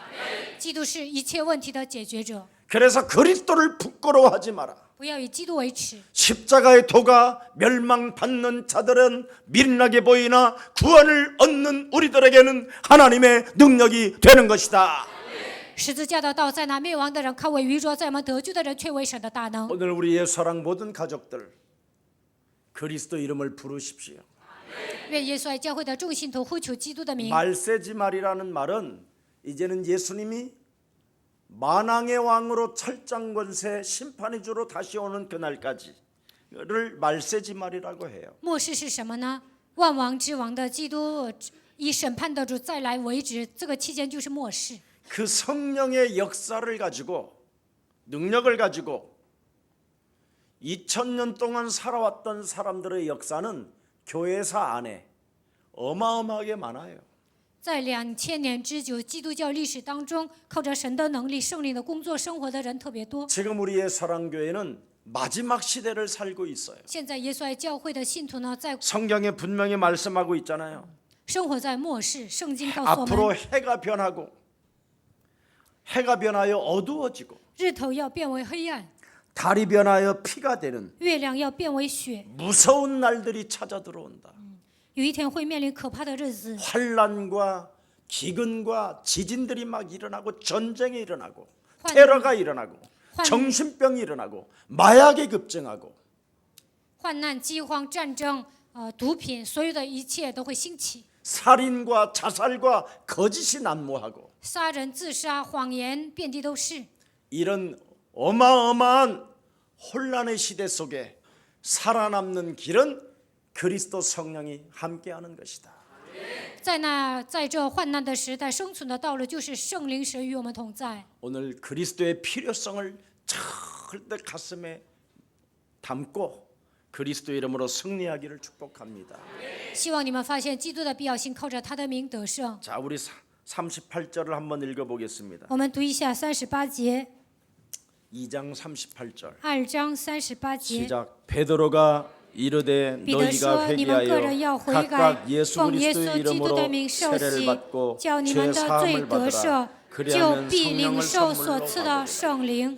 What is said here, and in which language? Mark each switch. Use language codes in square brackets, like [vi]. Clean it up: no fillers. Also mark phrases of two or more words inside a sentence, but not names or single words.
[zh] 基督是一切问题的解决者， [ko] 그래서 그리스도를 부끄러워하지 마라. [zh] 不要以基督为耻。 [ko] 십자가의 도가 멸망받는 자들은 미련하게 보이나 구원을 얻는 우리들에게는 하나님의 능력이 되는 것이다. [zh] 十字架的道在那灭亡的人看为愚拙，在我们得救的人却为神的大能。 [ko] 오늘 우리 예수사랑 모든 가족들 그리스도 이름을 부르십시오. [zh] 愿耶稣爱教会的众信徒呼求基督的名。 [ko] 말세지말이라는 말은 이제는 예수님이 만왕의 왕으로 철장권세 심판의 주로 다시 오는 그날까지를 말세지말이라고 해요. [zh] 末世是什么呢？万王之王的基督以审判的主再来为止，这个期间就是末世。 [ko] 그 성령의 역사를 가지고 능력을 가지고 2000년 동안 살아왔던 사람들의 역사는 교회사 안에 어마어마하게 많아요. [zh] 在2000年之久基督教历史当中，靠着神的能力、圣灵的工作生活的人特别多。 [ko] 지금 우리의 사랑교회는 마지막 시대를 살고 있어요. [zh] 现在耶稣爱教会的信徒呢，在 [ko] 성경에 분명히 말씀하고 있잖아요. [zh] 生活在末世，圣经告诉我 [ko] 앞으로 [zh] 们， [ko] 해가 변하고 해가 변하여 어두워지고 [zh] 日头要变为黑暗， [ko] 달이 변하여 피가 되는 [zh] 月亮要变为血。 [ko] 무서운 날들이 찾아 들어온다. [zh] 有一天会面临可怕的日子， [ko] 환란과 기근과 지진들이 막 일어나고 전쟁이 일어나고 환- 테러가 일어나고 환- 정신병이 일어나고 마약이 급증하고 [zh] 患难、饥荒、战争、毒品，所有的一切都会兴起。 [ko] 살인과 자살과 거짓이 난무하고 [zh] 杀人、自杀、谎言遍地都是。 [ko] 이런 어마어마한 혼란의 시대 속에 살아남는 길은 그리스도 성령이 함께하는 것이다. [zh] 在这患难的时代，生存的道路就是圣灵神与我们同在。 [ko] 오늘 그리스도의 필요성을 절대 가슴에 담고 그리스도 이름으로 승리하기를 축복합니다. [zh] 希望你们发现基督的必要性，靠着他的名得胜。 [ko] 자, 우리 38절을 한번 읽어보겠습니다. [zh] 我们读一下38节， [ko] 2장 38절 [zh] 2 章38节。 [ko] 시작. 베드로가 이르되 [zh] 彼得 [ko] 너희가 [zh] 说：“你们个人要 [ko] 회개하여 [zh] 悔改， [ko] 각각 예수 [zh] 奉耶 [ko] 그리스도의 [zh] 稣基督 [ko] 이름으로 [zh] 的名受 [ko] 세례를 [zh] 洗， [ko] 받고 [zh] 叫你 [ko] 죄 [zh] 们的罪 [ko] 사함을 [zh] 得 [ko] 받으라. [zh] 赦，就 [ko] 그리하면 [zh] 必领 [ko] 성령을 [zh] 受所 [ko] 선물로 [zh] 赐的 [ko] 받으리라. [zh] 圣灵。